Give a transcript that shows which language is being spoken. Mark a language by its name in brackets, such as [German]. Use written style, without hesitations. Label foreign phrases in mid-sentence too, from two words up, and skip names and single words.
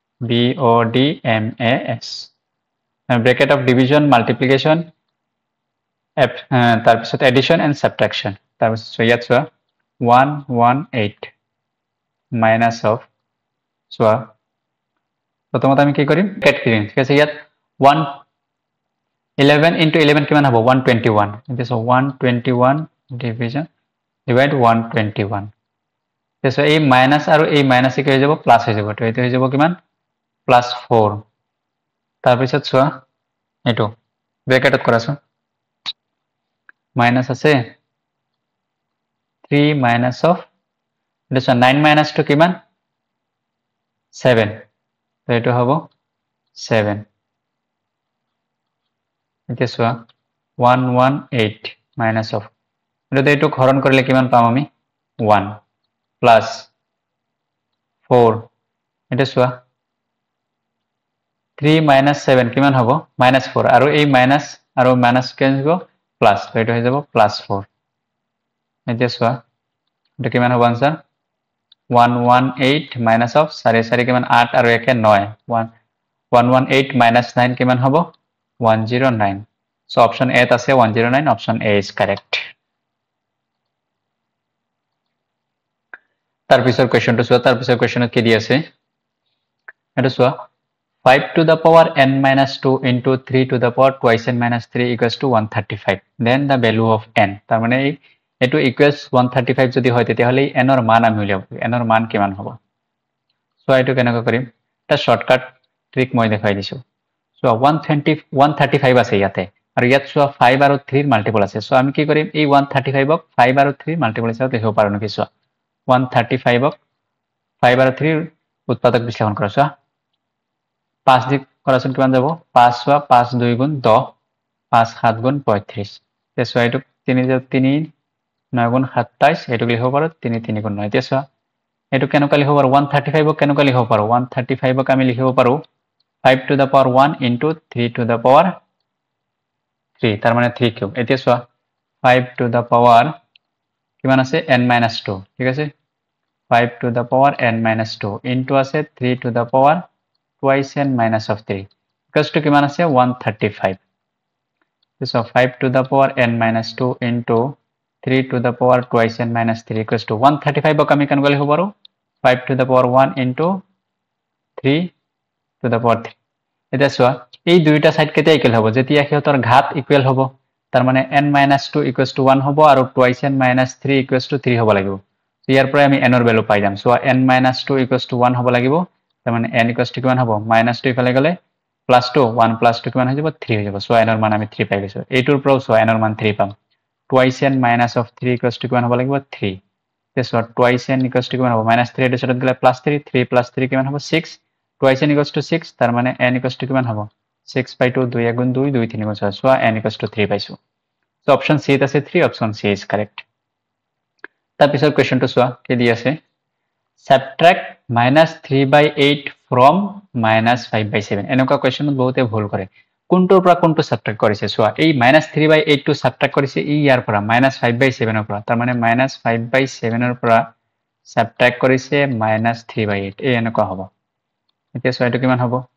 [Assamese] BODMAS [English] bracket of division multiplication [Assamese] তাৰ পিছত [English] addition and subtraction [Assamese] তাৰ পিছত ইয়াত চোৱা 118 [English] minus of [Assamese] চোৱা প্ৰথমতে আমি কি কৰিম ব্ৰেকেট কৰিম ঠিক আছে ইয়াত 11 into 11 কিমান হ'ব 121 [English] this is 121 division divide 121 this [Assamese] এই মাইনাস আৰু এই মাইনাস কি হৈ যাব প্লাস হৈ যাব তো এটো হৈ যাব কিমান +4 তাৰ পিছত চোৱা এটো ব্ৰেকেটত কৰাছো মাইনাস আছে 3 [English] minus of this [Assamese] 9 minus 2 কিমান 7 তো এটো হ'ব 7 এতিয়া চোৱা 118 [English] minus of [Assamese] এটো হৰণ কৰিলে কিমান পাম আমি 1 plus 4 এটা চোৱা 3 minus 7 কিমান হ'ব -4 আৰু এই মাইনাস আৰু মাইনাস কেন হ'ব প্লাস তো এটো হৈ যাব +4 এতিয়া চোৱা এটো কিমান হ'ব আনসার 118 [English] minus of [Assamese] 4 4 কিমান 8 আৰু 1 9 118 minus 9 কিমান হ'ব 109 [English] so option A [Assamese] আছে 109 [English] option A is correct [Assamese] তাৰ পিছৰ কোৱেশ্চনটো চোৱা তাৰ পিছৰ কোৱেশ্চনত কি দি আছে এটা চোৱা [English] 5 to the power n minus 2 into 3 to the power twice n minus 3 equals to 135 then the value of n [Assamese] তাৰ মানে এটো equals 135 যদি হয় তেতিয়াহলে n ৰ মান আমি উলিয়াব n ৰ মান কিমান হ'ব সো এটো কেনেকৈ কৰিম এটা [English] shortcut trick [Assamese] মই দেখাই দিছো সো 135 আছে ইয়াতে আৰু ইয়াত সো 5 আৰু 3 ৰ মাল্টিপল আছে সো আমি কি কৰিম এই 135 ক 5 আৰু 3 মাল্টিপল হিচাপে লিখিব পাৰো নেকি সো 135 ক 5 আৰু 3 ৰ উৎপাদক বিশ্লেষণ কৰা সো 5 দিক কৰাচোন কিমান যাব 5 সোয়া 5 2 গুণ 10 5 7 গুণ 35 তে সো এটো 3 3 9 গুণ 27 এটো লিখিব পাৰো 3 3 গুণ 9 তে সো এটো কেনেকৈ লিখিব পাৰো 135 ক কেনেকৈ লিখিব পাৰো 135 ক আমি লিখিব পাৰো [English] 5 to the power 1 into 3 to the power 3 [Assamese] তাৰ মানে 3 কিউব এতিয়া সো [English] 5 to the power [Assamese] কিমান আছে [English] n minus 2 [Assamese] ঠিক আছে [English] 5 to the power n minus 2 into আছে 3 to the power twice n minus of 3 equals to [Assamese] কিমান আছে [English] 135 so 5 to the power n minus 2 into 3 to the power twice n minus 3 equals to 135 [Assamese] ক আমি কেনেকৈ লিখিব পাৰো [English] 5 to the power [Assamese] 1 [English] into 3 to the power [Assamese] 3 এটা সোয়া এই দুইটা সাইড কেতে ইকুয়াল হবে যেতিয়া হিয়তৰ ঘাত ইকুয়াল হ'ব তাৰ মানে [English] n minus 2 equals to [Assamese] 1 হ'ব আৰু [English] twice n minus 3 equals to [Assamese] 3 হ'ব লাগিব ইয়াৰ পৰা আমি n ৰ ভ্যালু পাই যাম সো [English] n minus 2 equals to [Assamese] 1 হ'ব লাগিব তাৰ মানে [English] n equals to [Assamese] কিমান হ'ব minus 2 ইফালে গলে plus 2 1 plus 2 কিমান হৈ যাব 3 হৈ যাব সো n ৰ মান আমি 3 পাই গৈছো এইটোৰ পৰা সো n ৰ মান 3 পাম [English] twice n minus of 3 equals to [Assamese] কিমান হ'ব লাগিব 3 তে সো [English] twice n equals to [Assamese] কিমান হ'ব minus 3 এর সাথে গলে plus 3 3 plus 3 কিমান হ'ব 6 [English] twice n equals to [Assamese] 6 তাৰ মানে [English] n equals to [Assamese] কিমান হ'ব 6 by 2 2 গুণ 2 2 3 গুণ 6 সো [English] n equals to [Assamese] 3 পাইছো সো অপশন সি আছে 3 [English] option C is correct [Assamese] তাৰ পিছৰ কোৱেশ্চনটো চোৱা কি দি আছে [English] subtract -3/8 from -5/7 [Assamese] এনেকুৱা কোৱেশ্চনত বহুতে ভুল কৰে কোনটোৰ পৰা কোনটো সাবট্ৰাক্ট কৰিছে চোৱা এই -3/8 টো সাবট্ৰাক্ট কৰিছে এই ইয়াৰ পৰা -5/7 ৰ পৰা তাৰ মানে -5/7 ৰ পৰা সাবট্ৰাক্ট কৰিছে -3/8 এই এনেকুৱা হ'ব এতিয়া চোৱা এটো কিমান হ'ব